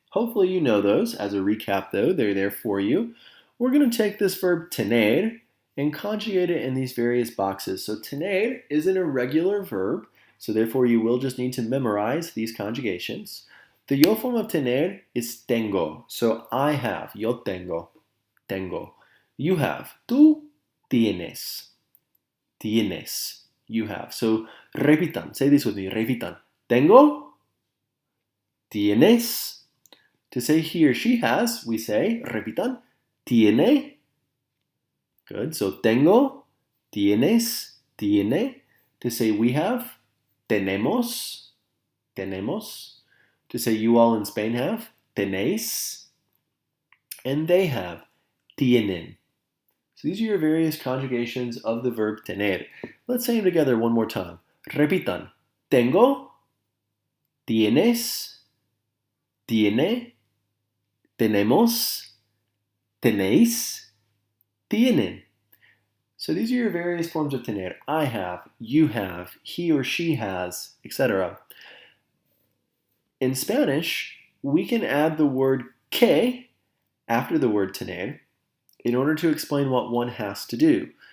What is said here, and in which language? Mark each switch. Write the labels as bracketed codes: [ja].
[en] Hopefully you know those. As a recap though, they're there for you. We're going to take this verb tener and conjugate it in these various boxes. So tener is an irregular verb, so therefore you will just need to memorize these conjugations. The yo form of tener is tengo. So I have, [es] yo tengo, tengo. [en] You have, [es] tú tienes, tienes. [en] You have. So [es] repitan, [en] say this with me, repitan. [es] Tengo, tienes. [en] To say he or she has, we say, [es] repitan, tiene. [en] Good. So [es] tengo, tienes, tiene. [en] To say we have, [es] tenemos, tenemos. [en] To say you all in Spain have, [es] tenéis. [en] And they have, [es] tienen. [en] So these are your various conjugations of the verb tener. Let's say them together one more time. [es] Repitan. Tengo, tienes, tiene, tenemos, tenéis, tienen. [en] So these are your various forms of tener. I have, you have, he or she has, etc. In Spanish, we can add the word que after the word tener in order to explain what one has to do.